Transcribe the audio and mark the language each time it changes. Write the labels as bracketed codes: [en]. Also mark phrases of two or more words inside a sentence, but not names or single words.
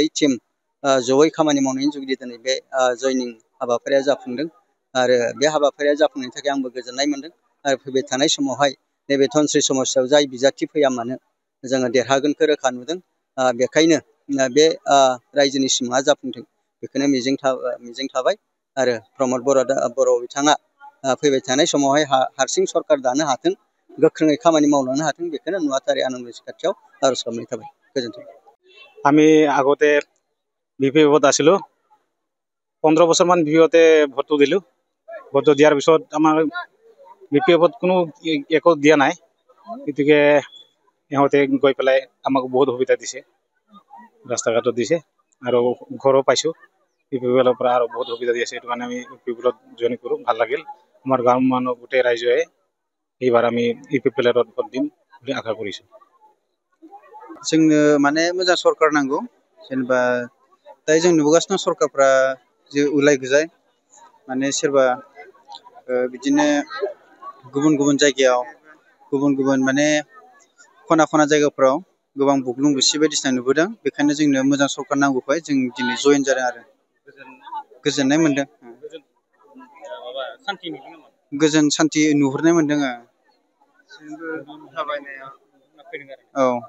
[brx] टीम जयै खामानि मावनायनि जुगिदि दिनै बे जयनिं हाबाफारिया जाफुंदों आरो बे हाबाफारिया जाफुंनायनि थाखाय आंबो गोजोननाय मोनदों आरो फैबाय थानाय समावहाय नैबे धनस्रि समस्यायाव जाय बिजाथि फैया मानो जोङो देरहागोनखौ रोखा नुदों बेखायनो बे रायजोनि सिमाङा जाफुंथों बेखौनो मिजिं थाबाय आरो प्रमद बर' बिथाङा फैबाय थानाय समावहाय हारसिं सरकार दानो हाथों गोख्रोङै खामानि मावलांनो हाथों बेखौनो नुवाथारि आनन्द खाथियाव आरज खालामनाय थाबाय गोजोन्थों [as] আমি আগতে BPF আছিলো 15 বছৰমান BPF ভোটটো দিলো ভোটটো দিয়াৰ পিছত আমাৰ BPF কোনো একো দিয়া নাই গতিকে ইহঁতে গৈ পেলাই আমাক বহুত সুবিধা দিছে ৰাস্তা ঘাটত দিছে আৰু ঘৰো পাইছো BPF পৰা আৰু বহুত সুবিধা দি আছে এইটো কাৰণে আমি BPF জইন কৰো ভাল লাগিল আমাৰ গাঁৱৰ মানুহ গোটেই ৰাইজে এইবাৰ আমি UPPL ভোট দিম বুলি আশা কৰিছো [brx] जोंनो माने मोजां सरकार नांगौ जेनेबा दायो जों नुबोगासिनो सरकारफ्रा जे उलाय गुजाय माने सोरबा बिदिनो गुबुन गुबुन जायगायाव गुबुन गुबुन माने खना खना जायगाफ्राव गोबां बुग्लुं बुसि बायदिसिना नुबोदों बेखायनो जोंनो मोजां सरकार नांगौखाय जों दिनै जइन जादों आरो गोजोननाय मोनदों गोजोन सान्थि नुहुरनाय मोनदों औ